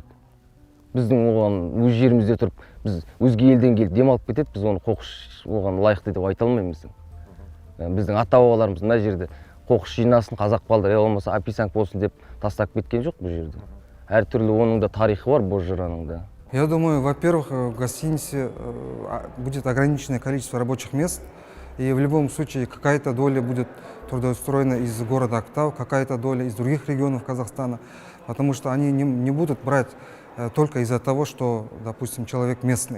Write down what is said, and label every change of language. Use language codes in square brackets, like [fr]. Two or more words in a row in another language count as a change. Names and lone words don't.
[kk] Біздің оған өз жерімізде тұрып, біз өзге елден келіп демалып кетеді, біз оны қоқыс оған лайықты деп айта алмаймыз. Біздің ата-бабаларымыз мына жерде қоқыс жинасын, қазақ балдар, я болмаса описанк болсын деп тастап кеткен жоқ бұл жерде. Әртүрлі оның да тарихы бар Бозжыраның да. [ru] Я думаю, во-первых, в гостинице будет ограниченное количество рабочих мест, и в любом случае какая-то доля будет трудоустроена из города Актау, какая-то доля из других регионов Казахстана, потому что они не будут брать только из-за того, что, допустим, человек местный.